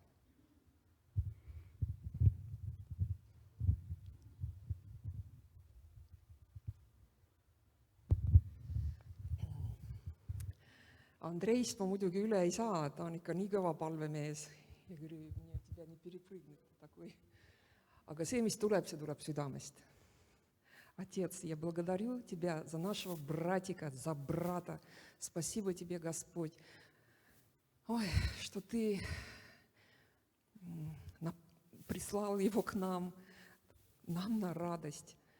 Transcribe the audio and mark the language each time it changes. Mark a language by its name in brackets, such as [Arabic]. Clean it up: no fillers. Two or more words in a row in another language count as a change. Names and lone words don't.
[Estonian] Andreist ma muidugi üle ei saa, ta on ikka nii kõva palvemees. Ja küll nii, et [Russian] тебя не перепрыгнуть такой. [Estonian] Aga see, mis tuleb, see tuleb südamest. [Russian] Отец, я благодарю Тебя за нашего братика, за брата. Спасибо Тебе, Господь, ой, что Ты прислал его к нам на радость.